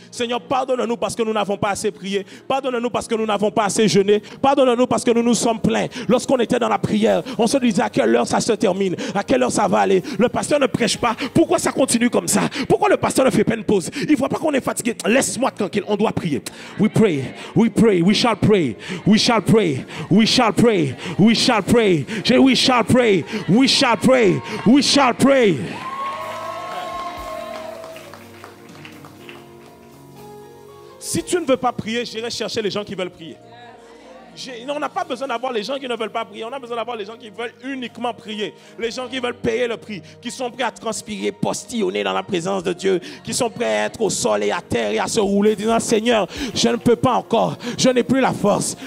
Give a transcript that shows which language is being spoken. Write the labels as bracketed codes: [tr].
[fr] Seigneur, pardonne-nous parce que nous n'avons pas assez prié. Pardonne-nous parce que nous n'avons pas assez jeûné. Pardonne-nous parce que nous nous sommes plaints. Lorsqu'on était dans la prière, on se disait à quelle heure ça se termine, à quelle heure ça va aller. Le pasteur ne prêche pas. Pourquoi ça continue comme ça? Pourquoi le pasteur ne fait pas une pause? Il ne voit pas qu'on est fatigué. Laisse-moi tranquille, on doit prier. [en] We pray, we pray, we shall pray, we shall pray, we shall pray, we shall pray. We shall pray, we shall pray, we shall pray. [fr] Si tu ne veux pas prier, j'irai chercher les gens qui veulent prier. On n'a pas besoin d'avoir les gens qui ne veulent pas prier. On a besoin d'avoir les gens qui veulent uniquement prier. Les gens qui veulent payer le prix. Qui sont prêts à transpirer, postillonner dans la présence de Dieu. Qui sont prêts à être au sol et à terre et à se rouler. Disant, Seigneur, je ne peux pas encore. Je n'ai plus la force.